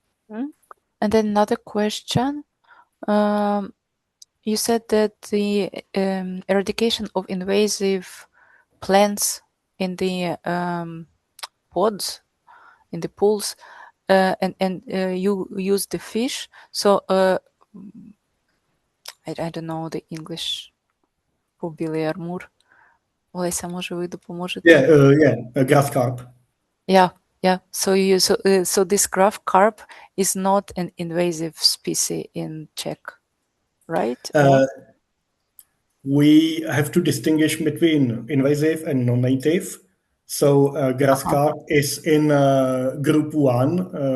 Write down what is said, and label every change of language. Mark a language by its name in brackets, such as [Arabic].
[English] And then another question. You said that the eradication of invasive plants in the pods, in the pools, and you use the fish. So I don't know the English. Armur. [Ukrainian] Олеся, може ви допоможете? [English] Grass carp. Yeah. So so this grass carp is not an invasive species in Czech, right? We have to distinguish between invasive and non-native. So grass carp is in group 1.